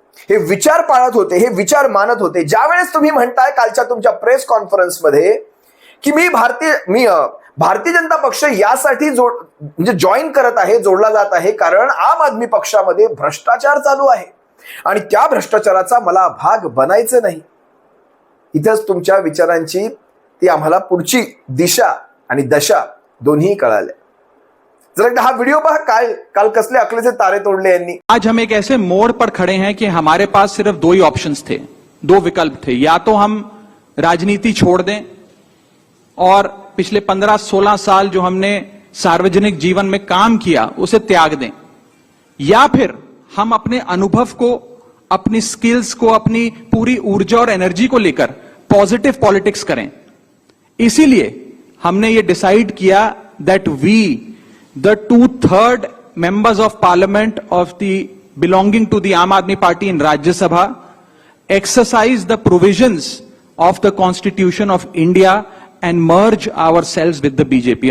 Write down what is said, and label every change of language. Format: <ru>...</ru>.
<mr>हे विचार पाळत होते, हे विचार मानत होते. ज्यावेळेस तुम्ही म्हणताय कालच्या तुमच्या प्रेस कॉन्फरन्समध्ये की मी भारतीय जनता पक्ष यासाठी म्हणजे जॉईन करत आहे, जोडला जात आहे, कारण आम आदमी पक्षामध्ये भ्रष्टाचार चालू आहे आणि त्या भ्रष्टाचाराचा मला भाग बनायचं नाही. इथंच तुमच्या विचारांची ती आम्हाला पुढची दिशा आणि दशा दोन्ही कळाल्या. जरा एकदा हा व्हिडिओ पहा. काल कसले अकलेचे तारे तोडले यांनी.</mr> <hi>आज हम एक ऐसे मोड़ पर खड़े हैं कि हमारे पास सिर्फ 2 ही ऑप्शंस थे, 2 विकल्प थे. या तो हम राजनीति छोड़ दें और पिछले 15-16 साल जो हमने सार्वजनिक जीवन में काम किया उसे त्याग दें, या फिर हम अपने अनुभव को, अपनी स्किल्स को, अपनी पूरी ऊर्जा और एनर्जी को लेकर पॉजिटिव पॉलिटिक्स करें. इसीलिए हमने ये डिसाइड किया</hi> <en>that we, the 2/3 members of parliament of the belonging to the Aam Aadmi Party in Rajya Sabha, exercise the provisions of the Constitution of India and merge ourselves with the BJP.</en>